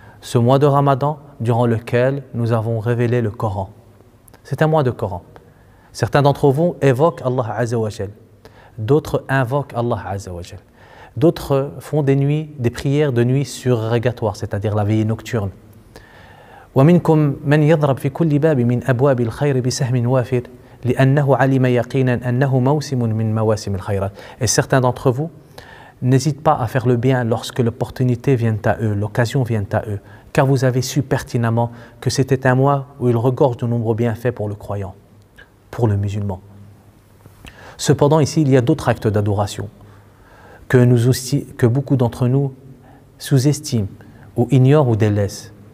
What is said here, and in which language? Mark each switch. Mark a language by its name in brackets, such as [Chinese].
[French] Ce mois de Ramadan durant lequel nous avons révélé le Coran. C'est un mois de Coran. Certains d'entre vous évoquent Allah Azza wa Jal. D'autres invoquent Allah Azza wa Jal. D'autres font des prières de nuit surrogatoires, c'est-à-dire la veillée nocturne. [Arabic] ومنكم من يضرب في كل باب من أبواب الخير بسهم وافر لأنه علم يقينا أنه موسم من مواسم الخيرات. [French] Et certains d'entre vous n'hésitent pas à faire le bien lorsque l'opportunité vient à eux, l'occasion vient à eux, car vous avez su pertinemment que c'était un mois où il regorge de nombreux bienfaits pour le croyant, pour le musulman. Cependant, ici, il y a d'autres actes d'adoration que beaucoup d'entre nous sous-estiment ou ignorent ou délaissent.